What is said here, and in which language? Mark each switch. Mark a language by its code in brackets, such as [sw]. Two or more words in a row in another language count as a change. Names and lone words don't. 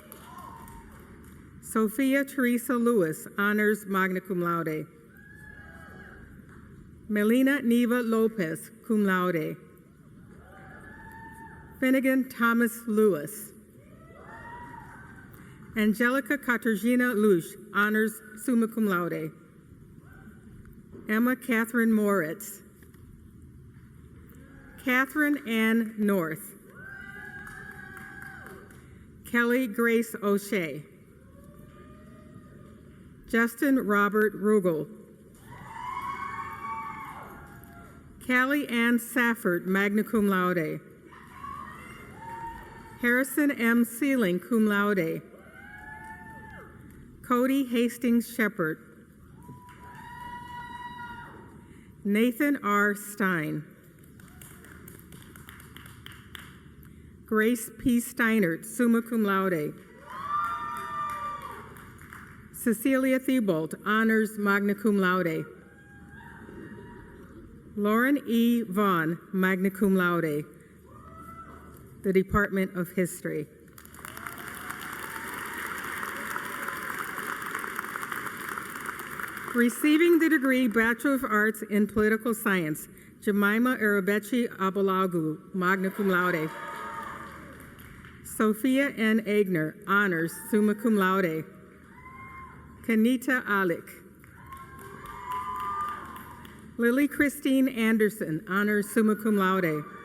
[en] Sophia Teresa Lewis, honors [la] magna cum laude. [en] Melina Neva Lopez, [la] cum laude. [en] Finnegan Thomas Lewis. Angelica Katarzyna Lush, honors [la] summa cum laude. [en] Emma Catherine Moritz. Catherine Ann North. Kelly Grace O'Shea. Justin Robert Rugel. Callie Ann Safford, [la] magna cum laude. [en] Harrison M. Sealing, [la] cum laude. [en] Cody Hastings Shepard. Nathan R. Stein. Grace P. Steinert, [la] summa cum laude. [en] Cecilia Thibault, honors [la] magna cum laude. [en] Lauren E. Vaughn, [la] magna cum laude, [en] the Department of History. Receiving the degree Bachelor of Arts in Political Science, Jemima Arabechi Abalagu, [la] magna cum laude. [en] Sophia N. Egner, honors, [la] summa cum laude. [en] Kanita Alick. Lily Christine Anderson, honors, [la] summa cum laude.